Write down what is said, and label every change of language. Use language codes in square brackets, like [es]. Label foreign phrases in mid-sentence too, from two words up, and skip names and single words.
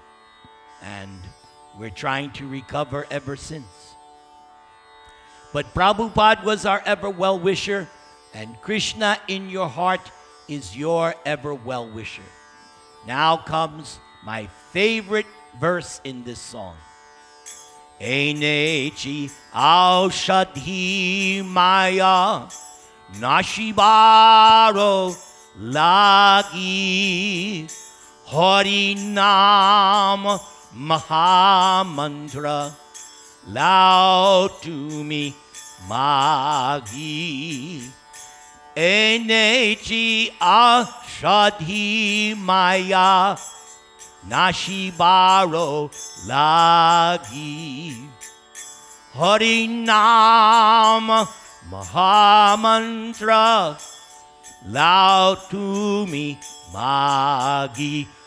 [en] And we're trying to recover ever since. But Prabhupada was our ever well-wisher, and Krishna in your heart is your ever well-wisher. Now comes my favorite verse in this song. [bn] এনেছি ঔষধি মায়া নাশিবারো লাগি হরি নাম মহামন্ত্র লও তুমি মাগি এনেছি ঔষধি মায়া নাশিবারো লাগি হরি নাম মহামন্ত্র লও তুমি মাগি